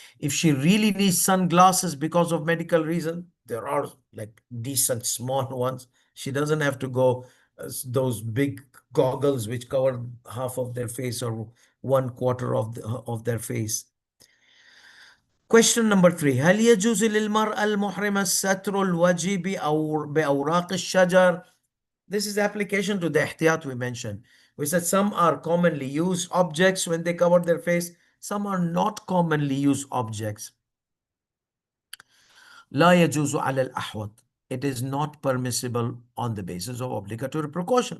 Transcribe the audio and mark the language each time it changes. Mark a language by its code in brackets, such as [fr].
[en] If she really needs sunglasses because of medical reason, there are like decent small ones. She doesn't have to go those big goggles which cover half of their face or 1/4 of their face. Question number 3. [ar] هل يجوز للمرأة المحرمة ستر الوجه بأوراق الشجر? [en] This is application to the ihtiyat we mentioned. We said some are commonly used objects when they cover their face. Some are not commonly used objects. [ar] لا يجوز على الأحوط. [en] It is not permissible on the basis of obligatory precaution.